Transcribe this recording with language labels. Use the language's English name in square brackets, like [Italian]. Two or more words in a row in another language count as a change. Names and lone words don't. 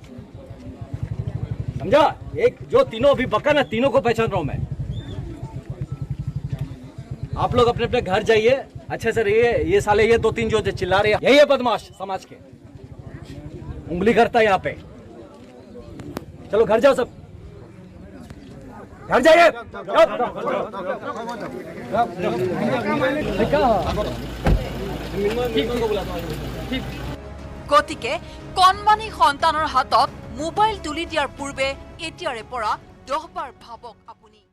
[Hindi] समझा एक जो तीनों अभी बका ना तीनों को पहचान रहा हूं मैं आप लोग अपने अपने घर जाइए अच्छे से रहिए ये साले ये 2-3 जो चिल्ला रहे हैं यही है बदमाश समाज के उंगली करता है यहाँ पे चलो घर जाओ सब घर जाइए [Assamese] গতিকে কণমানি সন্তানৰ হাতত মোবাইল তুলি দিয়াৰ পূৰ্বে এতিয়াৰে পৰা 10 বাৰ ভাবক আপুনি